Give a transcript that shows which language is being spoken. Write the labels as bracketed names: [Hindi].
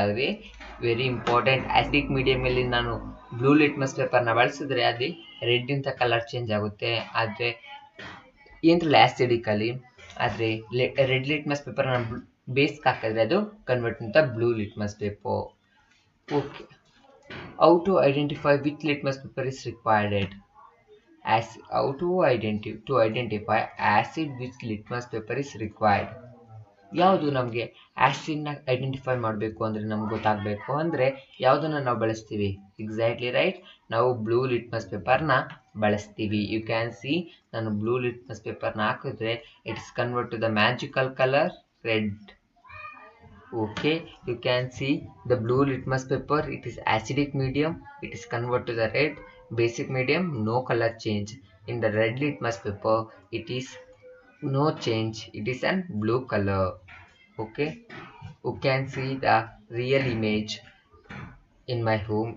[Kannada] ಆದರೆ very important, acidic ಮೀಡಿಯಮಲ್ಲಿ ನಾನು blue litmus ಪೇಪರ್ನ ಬಳಸಿದ್ರೆ ಅದು ರೆಡ್ ಇಂಥ ಕಲರ್ ಚೇಂಜ್ ಆಗುತ್ತೆ. ಆದರೆ ಏನರಲ್ಲ ಆಸಿಡಿಕಲ್ಲಿ, ಆದರೆ ರೆಡ್ ಲಿಟ್ಮಸ್ ಪೇಪರ್ನ ಬೇಸ್ಗೆ ಹಾಕಿದ್ರೆ ಅದು ಕನ್ವರ್ಟ್ ಅಂತ blue litmus paper. [English] Okay, how to identify which litmus paper is required. how to identify acid which litmus paper is required. [Kannada] ಯಾವುದು ನಮಗೆ ಆ್ಯಸಿಡ್ನ ಐಡೆಂಟಿಫೈ ಮಾಡಬೇಕು ಅಂದರೆ ನಮ್ಗೆ ಗೊತ್ತಾಗಬೇಕು ಅಂದರೆ ಯಾವುದನ್ನು ನಾವು ಬಳಸ್ತೀವಿ. ಎಕ್ಸಾಕ್ಟ್ಲಿ ರೈಟ್, ನಾವು ಬ್ಲೂ ಲಿಟ್ಮಸ್ ಪೇಪರ್ನ ಬಳಸ್ತೀವಿ. [English] you can see, [Kannada] ನಾನು ಬ್ಲೂ ಲಿಟ್ಮಸ್ ಪೇಪರ್ನ ಹಾಕಿದ್ರೆ [English] It is convert to the magical colour red. Okay, you can see the blue litmus paper, it is acidic medium, it is convert to the red. Basic medium, no color change. In the red litmus paper, it is no change, it is an blue color. Okay, you can see the real image in my home.